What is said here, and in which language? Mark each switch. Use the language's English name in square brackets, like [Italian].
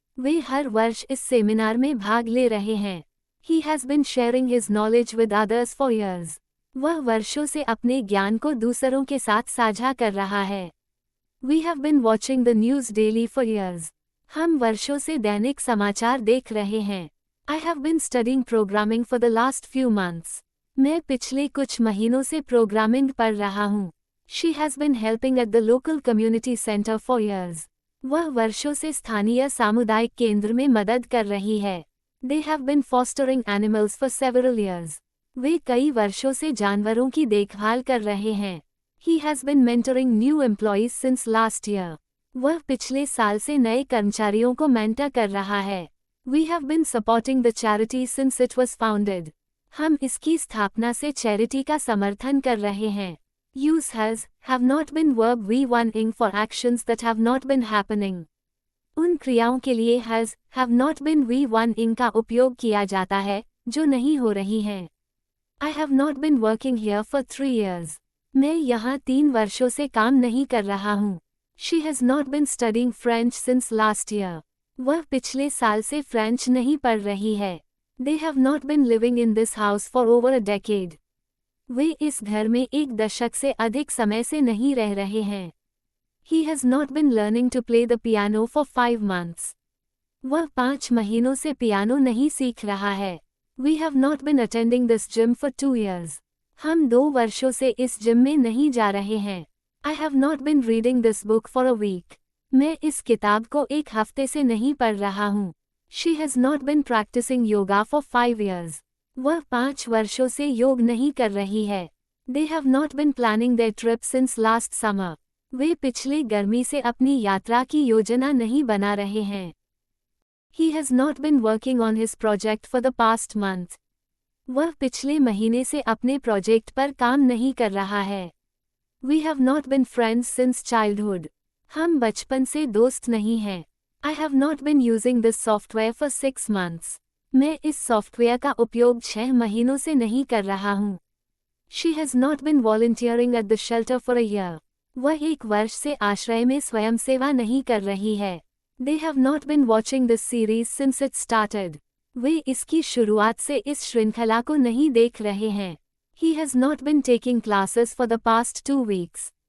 [Hindi] वे हर वर्ष इस सेमिनार में भाग ले रहे हैं। [English] He has been sharing his knowledge with others for years. [Hindi] वह वर्षों से अपने ज्ञान को दूसरों के साथ साझा कर रहा है। [English] We have been watching the news daily for years. [Hindi] हम वर्षों से दैनिक समाचार देख रहे हैं। [English] I have been studying programming for the last few months. [Hindi] मैं पिछले कुछ महीनों से प्रोग्रामिंग पढ़ रहा हूँ। [English] She has been helping at the local community center for years. [Hindi] वह वर्षों से स्थानीय सामुदायिक केंद्र में मदद कर रही है। [English] They have been fostering animals for several years. [Hindi] वे कई वर्षों से जानवरों की देखभाल कर रहे हैं। [English] He has been mentoring new employees since last year. [Hindi] वह पिछले साल से नए कर्मचारियों को मेंटर कर रहा है। [English] We have been supporting the charity since it was founded. [Hindi] हम इसकी स्थापना से चैरिटी का समर्थन कर रहे हैं। [English] Use has, have not been verb V1ing for actions that have not been happening. [Hindi] उन क्रियाओं के लिए has, have not been V1ing का उपयोग किया जाता है, जो नहीं हो रही हैं। [English] I have not been working here for 3 years. [Hindi] मैं यहाँ 3 वर्षों से काम नहीं कर रहा हूँ। [English] She has not been studying French since last year. [Hindi] वह पिछले साल से फ्रेंच नहीं पढ़ रही है। [English] They have not been living in this house for over a decade. [Hindi] वे इस घर में 1 दशक से अधिक समय से नहीं रह रहे हैं। [English] He has not been learning to play the piano for 5 months. [Hindi] वह 5 महीनों से पियानो नहीं सीख रहा है। [English] We have not been attending this gym for 2 years. [Hindi] हम 2 वर्षों से इस जिम में नहीं जा रहे हैं। [English] I have not been reading this book for a week. [Hindi] मैं इस किताब को 1 हफ्ते से नहीं पढ़ रहा हूँ। [English] She has not been practicing yoga for 5 years. [Hindi] वह 5 वर्षों से योग नहीं कर रही है। [English] They have not been planning their trip since last summer. [Hindi] वे पिछले गर्मी से अपनी यात्रा की योजना नहीं बना रहे हैं। [English] He has not been working on his project for the past month. [Hindi] वह पिछले महीने से अपने प्रोजेक्ट पर काम नहीं कर रहा है। [English] We have not been friends since childhood. [Hindi] हम बचपन से दोस्त नहीं हैं। [English] I have not been using this software for 6 months. [Hindi] मैं इस सॉफ्टवेयर का उपयोग 6 महीनों से नहीं कर रहा हूँ। [English] She has not been volunteering at the shelter for a year. [Hindi] वह 1 वर्ष से आश्रय में स्वयंसेवा नहीं कर रही है। [English] They have not been watching this series since it started. [Hindi] वे इसकी शुरुआत से इस श्रृंखला को नहीं देख रहे हैं। [English] He has not been taking classes for the past 2 weeks.